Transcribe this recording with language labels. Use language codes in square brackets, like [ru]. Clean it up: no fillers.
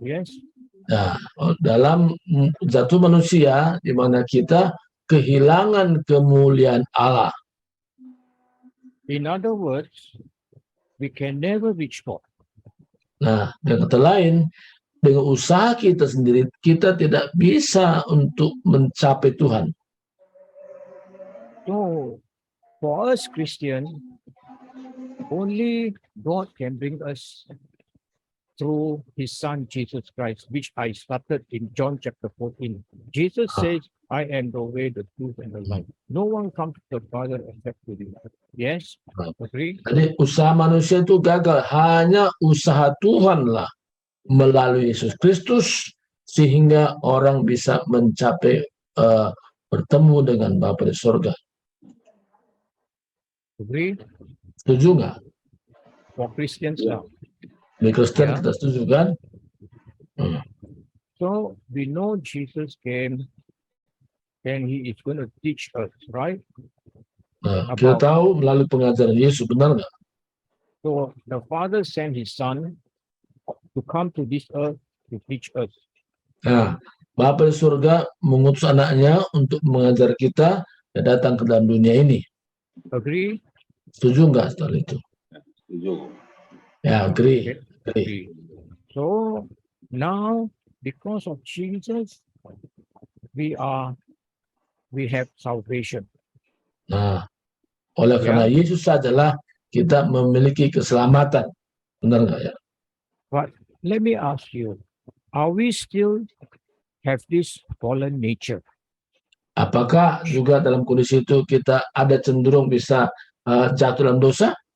[en] Yes. [id] Nah, dalam jatuh manusia di mana kita kehilangan kemuliaan Allah. [en] In other words, we can never reach God. [id] Nah, dengan kata lain, dengan usaha kita sendiri, kita tidak bisa untuk mencapai Tuhan. [en] So, for us Christian, only God can bring us through His Son Jesus Christ, which I started in John chapter 14. Jesus says, I am the way, the truth, and the life. No one comes to the Father except through me. Yes? Agree? [id] Jadi usaha manusia itu gagal. Hanya usaha Tuhanlah melalui Yesus Kristus sehingga orang bisa mencapai bertemu dengan Bapa di surga. [en] Agree? [id] Setuju nggak? [en] For Christians now. [id] Di Kristen kita setuju kan? [en] So we know Jesus came and He is going to teach us, right? [id] Nah, kita tahu melalui pengajaran Yesus, benar nggak? [en] So the Father sent His Son to come to this earth to teach us. [id] Nah, Bapa di surga mengutus anaknya untuk mengajar kita datang ke dalam dunia ini. [en] Agree? [id] Setuju nggak soal itu? Setuju. [en] Ya, agree. Agree. So now, because of Jesus, we have salvation. [id] Nah, oleh karena Yesus sajalah kita memiliki keselamatan. Benar nggak ya? [en] But let me ask you, are we still have this fallen nature? [id] Apakah juga dalam kondisi itu kita ada cenderung bisa jatuh dalam dosa?